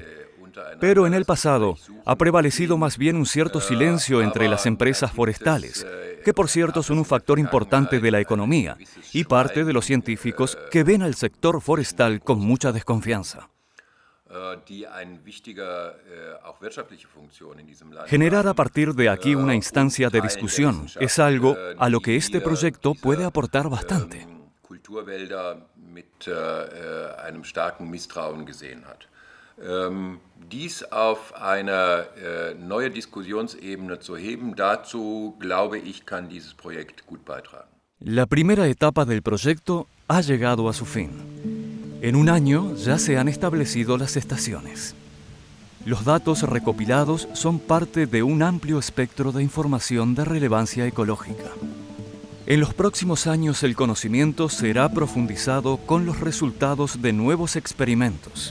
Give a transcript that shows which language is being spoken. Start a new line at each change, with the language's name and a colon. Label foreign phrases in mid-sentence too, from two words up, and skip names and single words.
Spanish: Pero en el pasado ha prevalecido más bien un cierto silencio entre las empresas forestales, que por cierto son un factor importante de la economía, y parte de los científicos que ven al sector forestal con mucha desconfianza. Generar a partir de aquí una instancia de discusión es algo a lo que este proyecto puede aportar bastante.
German: Dies auf eine neue Diskussionsebene zu heben, dazu glaube ich, kann dieses Projekt gut beitragen.
Spanish: La primera etapa del proyecto ha llegado a su fin. En un año ya se han establecido las estaciones. Los datos recopilados son parte de un amplio espectro de información de relevancia ecológica. En los próximos años el conocimiento será profundizado con los resultados de nuevos experimentos.